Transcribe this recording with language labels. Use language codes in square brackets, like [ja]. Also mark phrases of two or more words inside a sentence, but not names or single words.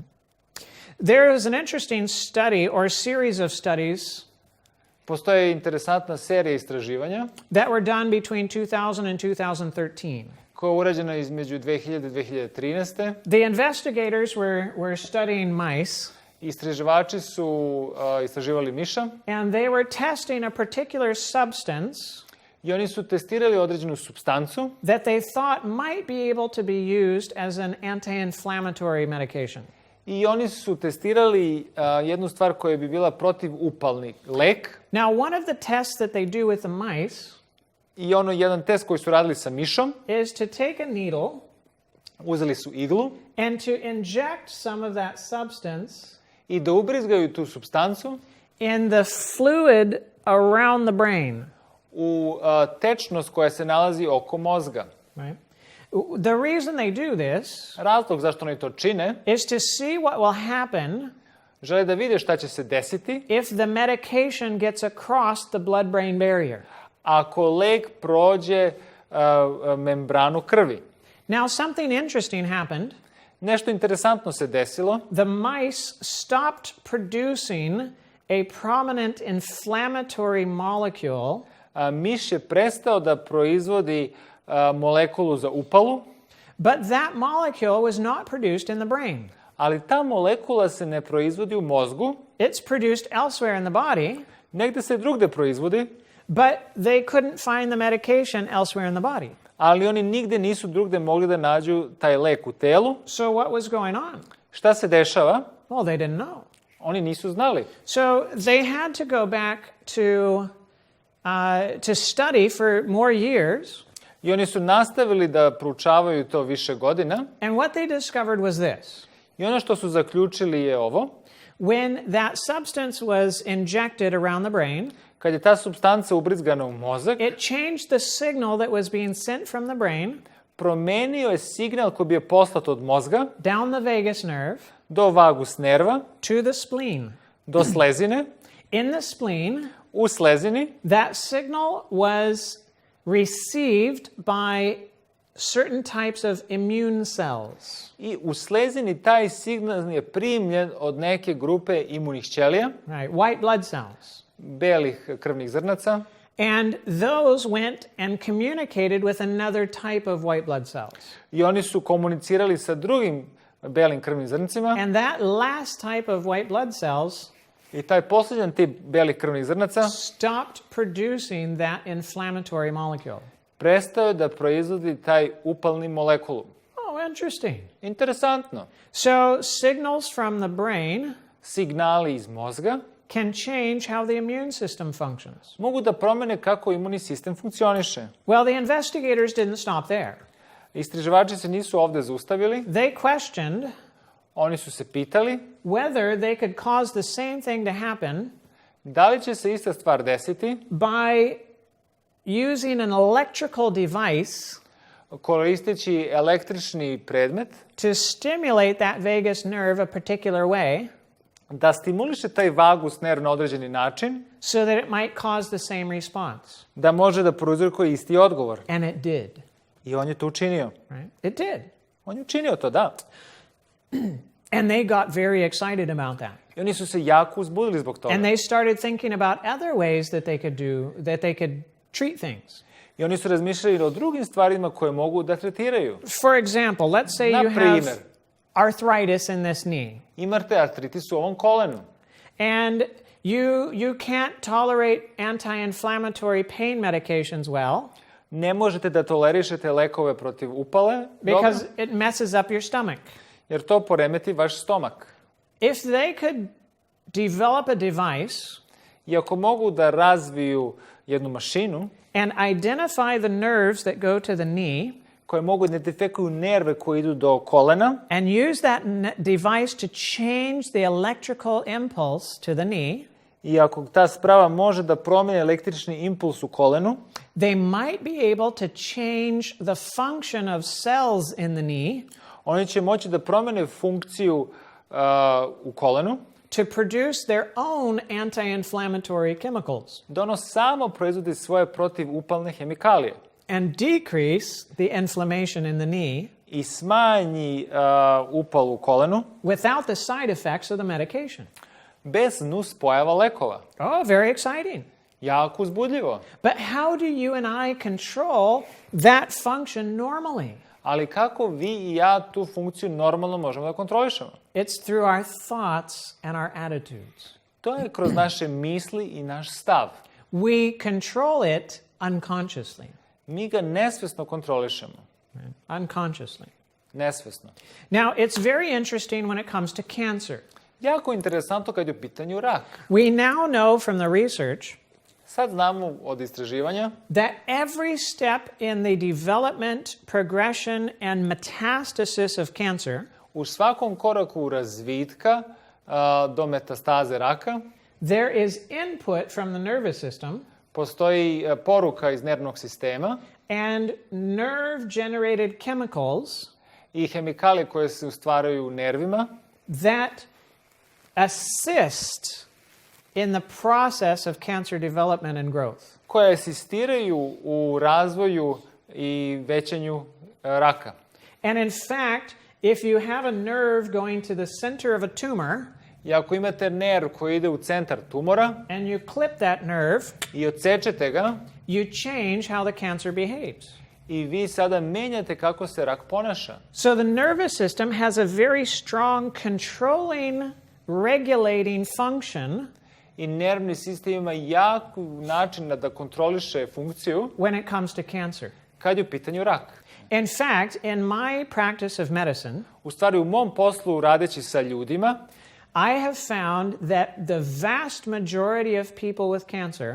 [en] There is an interesting study or series of studies [sr] Postoje interesantna serija istraživanja [en] that were done between 2000 and 2013. [sr] koja je urađena između 2000 i 2013. [en] The investigators were studying mice, [sr] Istraživači su istraživali miša [en] and they were testing a particular substance [sr] i oni su testirali određenu supstancu [en] that they thought might be able to be used as an anti-inflammatory medication. [sr] i oni su testirali jednu stvar koja bi bila protivupalni lek. [en] Now, one of the tests that they do with the mice [sr] I jedan test koji su radili sa mišom, [en] is to take a needle [sr] uzeli su iglu [en] and to inject some of that substance [sr] i da ubrizgaju tu supstancu [en] in the fluid around the brain. [sr] u tečnost koja se nalazi oko mozga. [en] Right? The reason they do this [sr] Razlog zašto oni to čine, [en] is to see what will happen [sr] žele da vide šta će se desiti [en] if the medication gets across the blood-brain barrier. [sr] ako lek prođe membranu krvi. [en] Now, something interesting happened. [sr] Nešto interesantno se desilo. [en] The mice stopped producing a prominent inflammatory molecule [sr] Miš je prestao da proizvodi molekulu za upalu, [en] but that molecule was not produced in the brain. [sr] ali ta molekula se ne proizvodi u mozgu, [en] It's produced elsewhere in the body, [sr] negde se drugde proizvodi, [en] but they couldn't find the medication elsewhere in the body. [sr] ali oni nigde nisu drugde mogli da nađu taj lek u telu. [en] So what was going on? [sr] Šta se dešava? [en] Well, they didn't know. [sr] Oni nisu znali. [en] So they had to go back to study for more years. [sr] I oni su nastavili da proučavaju to više godina. [en] And what they discovered was this. [sr] I ono što su zaključili je ovo. [en] When that substance was injected around the brain, [sr] Kad je ta supstanca ubrizgana u mozak, [en] it changed the signal that was being sent from the brain [sr] promenio je signal koji bi je poslat od mozga [en] down the vagus nerve [sr] do vagus nerva, [en] to the spleen. [sr] do slezine. [en] In the spleen, [sr] U slezini [en] that signal was received by certain types of immune cells. [sr] i u slezini taj signal je primljen od neke grupe imunih ćelija, [en] Right, white blood cells. [sr] belih krvnih zrnaca, [en] And those went and communicated with another type of white blood cells. [sr] i oni su komunicirali sa drugim belim krvnim zrncima [en] And that last type of white blood cells [sr] i taj posljedan tip belih krvnih zrnaca [en] stopped producing that inflammatory molecule. [sr] prestao je da proizvodi taj upalni molekulu. [en] Oh, interesting. [sr] Interesantno. [en] So signals from the brain [sr] Signali iz mozga [en] can change how the immune system functions. [sr] mogu da promene kako imunni sistem funkcioniše. [en] Well, the investigators didn't stop there. [sr] Istraživači se nisu ovde zaustavili, [en] They questioned [sr] oni su se pitali [en] whether they could cause the same thing to happen [sr] da li će se ista stvar desiti [en] by using an electrical device [sr] koristeći električni predmet [en] to stimulate that vagus nerve a particular way [sr] da stimuliše taj vagus nerv na određeni način, [en] so that it might cause the same response. [sr] da može da prouzrokuje isti odgovor. [en] And it did. [sr] I on je to učinio. [en] Right? It did. [sr] On je učinio to, da. [en] And they got very excited about that. [sr] I oni su se jako uzbudili zbog toga. [en] And they started thinking about other ways that they could do, that they could treat things. [sr] I oni su razmišljali o drugim stvarima koje mogu da tretiraju. [en] For example, let's say [sr] Na [en] you [sr] primer. [en] have arthritis in this knee. [sr] Imate artritis u ovom kolenu. [en] And you can't tolerate anti-inflammatory pain medications well [sr] Ne možete da tolerišete lekove protiv upale, [en] because [sr] dobro, [en] it messes up your stomach. [sr] jer to poremeti vaš stomak. [en] If they could develop a device [sr] I ako mogu da razviju jednu mašinu [en] and identify the nerves that go to the knee [sr] koje mogu identifikuju nerve koji idu do kolena [en] and use that device to change the electrical impulse to the knee, [sr] i ako ta sprava može da promeni električni impuls u kolenu, [en] they might be able to change the function of cells in the knee [sr] oni će moći da promene funkciju u kolenu, [en] to produce their own anti-inflammatory chemicals [sr] da ono samo proizvodi svoje protivupalne hemikalije [en] and decrease the inflammation in the knee [sr] i smanji upal u kolenu [en] without the side effects of the medication. [sr] bez nuspojava lekova. [en] Oh, very exciting. [sr] Jako uzbudljivo. [en] But how do you and I control that function normally? [sr] Ali kako vi i ja tu funkciju normalno možemo da kontrolišemo? [en] It's through our thoughts and our attitudes. [sr] To je kroz naše misli i naš stav. [en] We control it unconsciously. [sr] Mi ga nesvesno kontrolišemo. [en] Unconsciously. [sr] Nesvesno. [en] Now, it's very interesting when it comes to cancer. [sr] Jako interesantno kad je u pitanju rak. [en] We now know from the research [sr] Sad znamo od istraživanja [en] that every step in the development, progression, and metastasis of cancer, [sr] u svakom koraku razvitka do metastaze raka [en] there is input from the nervous system [sr] postoji poruka iz nervnog sistema [en] and nerve-generated chemicals [sr] i hemikalije koje se ustvaraju u nervima [en] that assist in the process of cancer development and growth. [sr] koje asistiraju u razvoju i većanju raka. [en] And in fact, if you have a nerve going to the center of a tumor [sr] I ako imate nerv koji ide u centar tumora [en] and you clip that nerve, [sr] i odsečete ga [en] you change how the cancer behaves. [sr] i vi sada menjate kako se rak ponaša. [en] So the nervous system has a very strong controlling, regulating function [sr] I nervni sistem ima jak način da kontroliše funkciju [en] when it comes to cancer. [sr] kad je u pitanju rak. [en] In fact, in my practice of medicine, [sr] U stvari, u mom poslu radeći sa ljudima, [en] I have found that the vast majority of people with cancer,